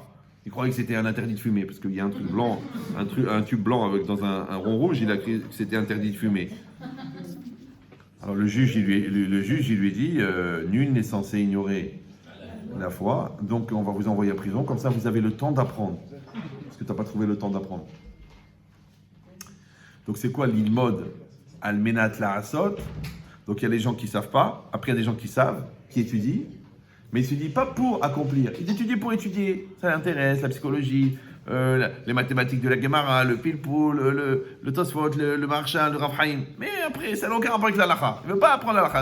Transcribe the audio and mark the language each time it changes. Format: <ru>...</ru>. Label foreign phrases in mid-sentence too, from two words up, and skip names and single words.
<fr>Ils croyaient que c'était un interdit de fumer, parce qu'il y a un truc blanc, un tube blanc avec, dans un rond rouge, il a cru que c'était interdit de fumer. Alors, le juge, il lui dit, nul n'est censé ignorer la foi, donc on va vous envoyer à prison, comme ça vous avez le temps d'apprendre. Parce que tu n'as pas trouvé le temps d'apprendre. Donc c'est quoi</fr> <he>ללמוד על מנת לעשות?</he> <fr>Donc il y a des gens qui ne savent pas, après il y a des gens qui savent, qui étudient, Mais il ne se dit pas pour accomplir. Il étudie pour étudier. Ça l'intéresse, la psychologie, les mathématiques de la Gemara, le Pilpoul, le Tosfot, le Marchand, le Rav Haïm. Mais après, ça n'a aucun rapport avec l'halakha. Il ne veut pas apprendre l'halakha.</fr>